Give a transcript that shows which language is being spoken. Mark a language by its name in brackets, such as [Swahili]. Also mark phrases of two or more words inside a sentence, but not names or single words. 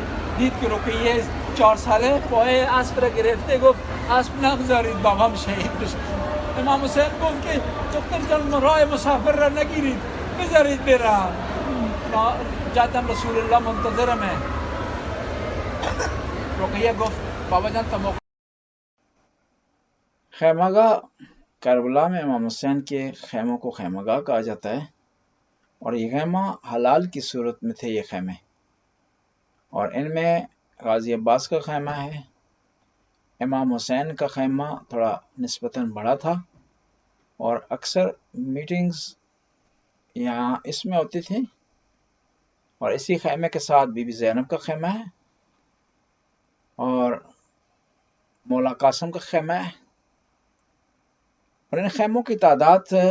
[Persian] دید که رقیه 4 ساله پای اسب را گرفته، گفت اسب نگذارید بابام شهید بشه. امام حسین گفت که دختر جان راه مسافر را نگیرید، بذارید برم، جادم رسول الله منتظرمه. رقیه گفت بابا جان تا موقع [Urdu] خیمہ گاہ کربلا میں امام حسین کے خیموں کو خیمہ گاہ کہا جاتا ہے، اور یہ خیمہ حلال کی صورت میں تھے یہ خیمے، اور ان میں غازی عباس کا خیمہ ہے، امام حسین کا خیمہ تھوڑا نسبتاً بڑا تھا، اور اکثر میٹنگز یہاں اس میں ہوتی تھی، اور اسی خیمے کے ساتھ بی بی زینب کا خیمہ ہے، اور مولا قاسم کا خیمہ ہے، اور ان خیموں کی تعداد